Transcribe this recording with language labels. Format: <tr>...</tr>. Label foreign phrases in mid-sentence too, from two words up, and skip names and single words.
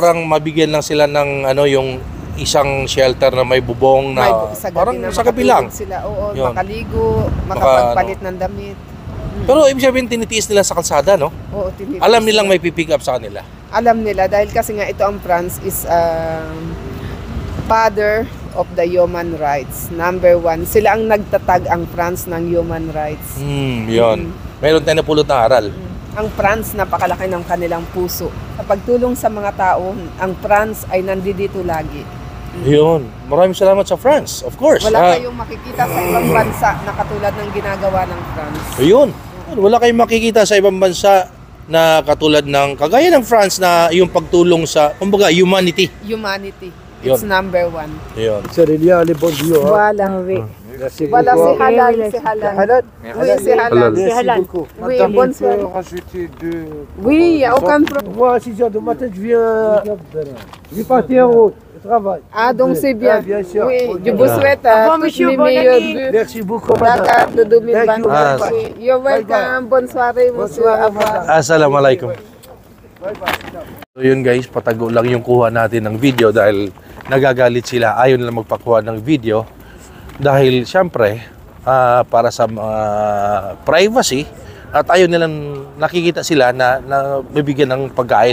<tl>parang mabigyan lang sila ng ano yung isang shelter na may bubong na Sa gabi parang na sa gabi lang. makatulog Sila. Oo, Yun. makaligo, makapagpalit ng damit. Pero ibig sabihin tinitiis nila sa kalsada, no? Oo, tinipis Alam nilang sila. may pipick up sa kanila. Alam nila dahil kasi nga ito ang France</tl> <en>is father of the human rights. Number 1.</en> <tl>Sila ang nagtatag ang France ng</tl> <en>human rights.</en> <tl>Yun. Meron tayong napulot na aral. Ang France, napakalaki ng kanilang puso. Sa pagtulong sa mga tao, ang France ay nandito lagi. Yun. Maraming salamat sa France,</tl> <en>of course.</en> <tl>Wala kayong makikita sa ibang bansa na katulad ng ginagawa ng France. Ayun. Wala kayong makikita sa ibang bansa na katulad ng, kagaya ng France na yung pagtulong sa, kumbaga, humanity. Humanity. Yun.</tl> <en>It's number 1.</en> <tl>Ayun.</tl> <fr>Cérélia, les bonjours. Voilà, oui. Merci Voilà, beaucoup. c'est halal, c'est halal. Halal. Oui, c'est halal. Merci halal. beaucoup. Oui, Madame, bonne on peut soirée. rajouter deux. Oui, il n'y a aucun problème. Moi, à 6h du matin, je vais partir en route. Je travaille. Ah, donc c'est bien. Ah, bien sûr. Oui, je vous souhaite Au revoir, toutes monsieur, mes bonne meilleures année. vœux. Merci beaucoup, madame. Dakar de 2020. Ah, Oui.</fr> <en>You're welcome.</en> <fr>Bonne soirée, monsieur. soirée, Au revoir. madame.</fr> <ar>Assalamualaikum.</ar> <tl>So yun guys, patago lang yung kuha natin ng video dahil nagagalit sila. Ayaw nila magpakuha ng video dahil syempre para sa privacy at ayaw nilang nakikita sila na bibigyan ng pagkain.</tl>